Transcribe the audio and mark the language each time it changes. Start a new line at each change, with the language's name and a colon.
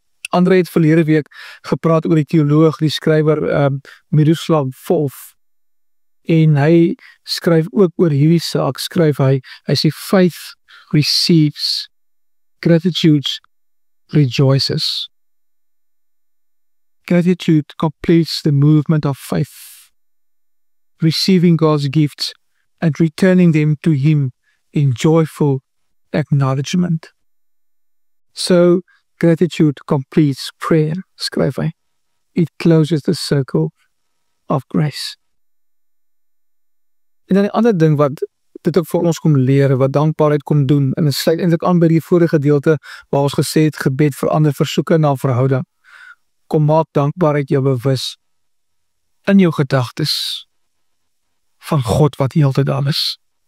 Afrikaans: Andre het verlede week gepraat oor die teoloog, die skrywer Miroslav Volf, en hy skryf ook oor hierdie saak, hy sê
English: faith receives, gratitude rejoices. Gratitude completes the movement of faith, receiving God's gifts and returning them to Him in joyful acknowledgement. So, gratitude completes prayer,
Afrikaans: skryf hy.
English: It closes the circle of grace.
Afrikaans: En dan die ander ding wat dit ook vir ons kom leer, wat dankbaarheid kom doen, en dit sluit eintlik aan by die vorige gedeelte waar ons gesê het, gebed verander versoeke na verhouding. Kom maak dankbaarheid jou bewus in jou gedagtes van God wat heeltyd daar is.